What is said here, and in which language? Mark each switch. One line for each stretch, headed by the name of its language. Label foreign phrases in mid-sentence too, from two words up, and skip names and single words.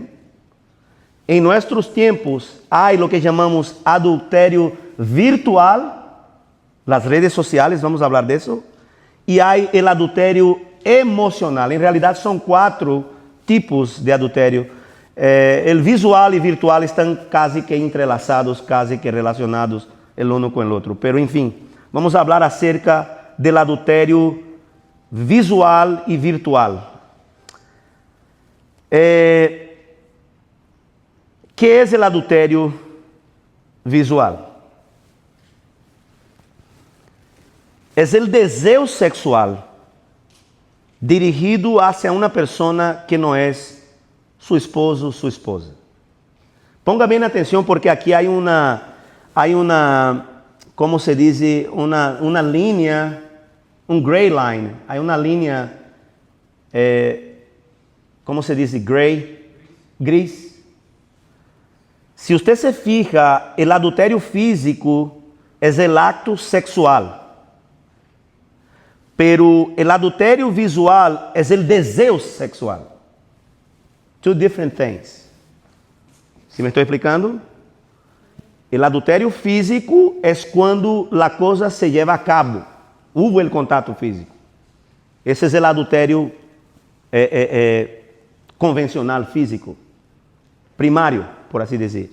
Portuguese: Em nossos tempos, há o que chamamos adultério virtual, as redes sociais, vamos falar disso, e há o adultério emocional. Em realidade, são 4 tipos de adultério. O visual e virtual estão quase que entrelaçados, quase que relacionados
Spanish: el uno
Portuguese: com o outro. Pero, enfim, vamos falar acerca do adultério visual e virtual. Que é o adultério visual? É o desejo sexual dirigido hacia uma pessoa que não é
Spanish: su esposo, su esposa.
Portuguese: Ponga bem atenção porque aqui há uma
Spanish: como se dice, una línea, un
English: gray line.
Spanish: Hay una línea, ¿cómo se dice? Gris. Si usted se fija, el adulterio físico es el acto sexual. Pero el adulterio visual es el deseo sexual.
English: Two different things.
Spanish: ¿Sí me estoy explicando? El adulterio físico es cuando la cosa se lleva a cabo. Hubo el contacto físico. Ese es el adulterio convencional físico. Primario, por así decir.